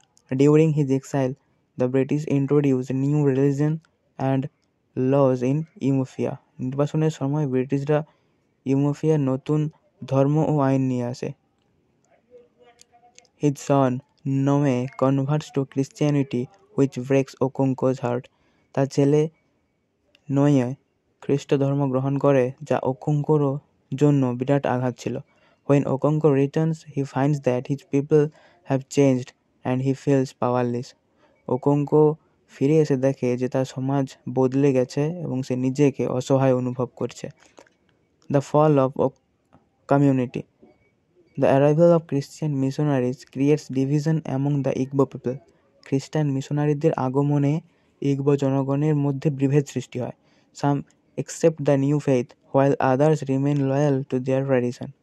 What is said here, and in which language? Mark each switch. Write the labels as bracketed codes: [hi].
[en] During his exile, the British introduced new religion and laws in Umuofia. [bn] নির্বাসনের সময় ব্রিটিশরা ইউমোফিয়ার নতুন ধর্ম ও আইন নিয়ে আসে। [en] His son, Nome, converts to Christianity, which breaks Okonko's heart. [bn] তার ছেলে নয়ে খ্রিস্ট ধর্ম গ্রহণ করে, যা ওকোঙ্কোর জন্য বিরাট আঘাত ছিল। [en] When Okonko returns, he finds that his people have changed and he feels powerless. [bn] ওকোঙ্কো ফিরে এসে দেখে যে তার সমাজ বদলে গেছে এবং সে নিজেকে অসহায় অনুভব করছে। [en] The fall of community. The arrival of Christian missionaries creates division among the Igbo people. [bn] খ্রিস্টান মিশনারিদের আগমনে ইগবো জনগণের মধ্যে বিভেদ সৃষ্টি হয়। [en] Some accept the new faith while others remain loyal to their tradition.